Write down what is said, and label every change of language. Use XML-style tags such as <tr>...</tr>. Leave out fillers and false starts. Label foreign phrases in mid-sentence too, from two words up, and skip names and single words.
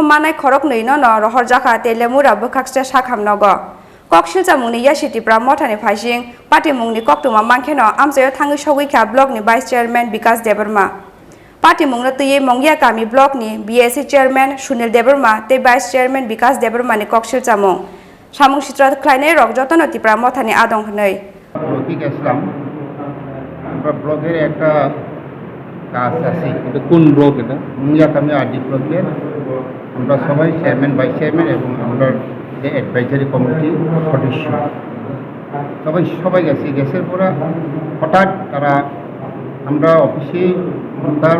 <trp>मानाय खरक नैनो न रहर जाखा तेलेमुरा बखाक्सते साखाम नगो कक्सिलजा मुंनि यासितिप्रा मथानि फाइसिं पार्टी मुंनि कक्टुमा मांखेनो आमसायाव थाङै सौगैखा ब्लकनि भाइस चेयरमैन विकास देबबर्मा पार्टी मुंनो तैयै मंगिया गामि ब्लकनि बीएससी चेयरमैन सुनील देबबर्मा तै भाइस चेयरमैन विकास देबबर्मानि कक्सिलजा मुं सामुसित्रा ख्लायनाय रक जतनतिप्रा मथानि आदं हनै</trp> <bn>ব্লকে গেছিলাম আমরা ব্লকের একটা কাজ আছে এটা কোন ব্লক এটা মুঙ্গিয়া কামি আরডি ব্লকের আমরা সবাই চেয়ারম্যান ভাইস চেয়ারম্যান এবং আমরা যে অ্যাডভাইজারি কমিটির সদস্য সবাই গেছের পরে হঠাৎ তারা আমরা অফিসে তার</bn>